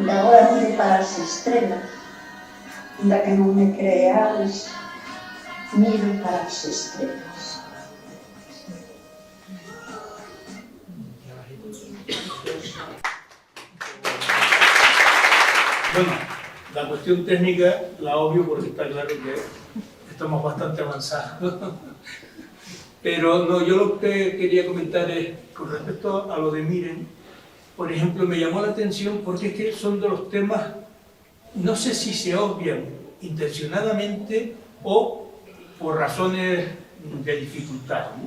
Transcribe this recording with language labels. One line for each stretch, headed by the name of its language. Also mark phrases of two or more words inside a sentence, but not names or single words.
Galician: Agora miro para as estrelas, ainda que non me creades, miro para as estrelas.
Spanish: Bueno, la cuestión técnica la obvio porque está claro que estamos bastante avanzados. Pero no, yo lo que quería comentar es, con respecto a lo de Miren, por ejemplo, me llamó la atención porque es que son de los temas, no sé si se obvian intencionadamente o por razones de dificultad, ¿no?